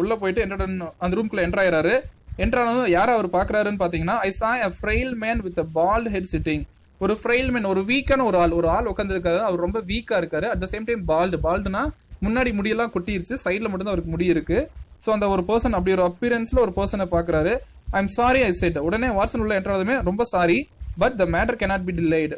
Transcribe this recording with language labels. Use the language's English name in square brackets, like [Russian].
[Tamil] உள்ள போயிட்டு அந்த ரூம்குள்ள என்டர் ஆயிடுறாரு. என்ட்ரானதும் யார் அவர் பாக்குறாருன்னு பாத்தீங்கன்னா, [English] I saw a frail man with a bald head sitting. [Tamil] ஒரு ஃப்ரெயில் மேன், ஒரு வீக்கான ஒரு ஆள் உட்காந்துருக்காரு. அவர் ரொம்ப வீக்கா இருக்காரு. அட் த சேம் டைம் பால்டுனா முன்னாடி முடியெல்லாம் கொட்டிருச்சு, சைட்ல மட்டும் தான் அவருக்கு முடி இருக்கு. ஸோ அந்த ஒரு பர்சன் அப்படி ஒரு அப்பியரன்ஸ்ல ஒரு பர்சனை பாக்குறாரு. [English] I am sorry I said. [Tamil] உடனே வாட்சன் உள்ள என்ட்ரானதுமே ரொம்ப sorry, [English] But the matter cannot be delayed.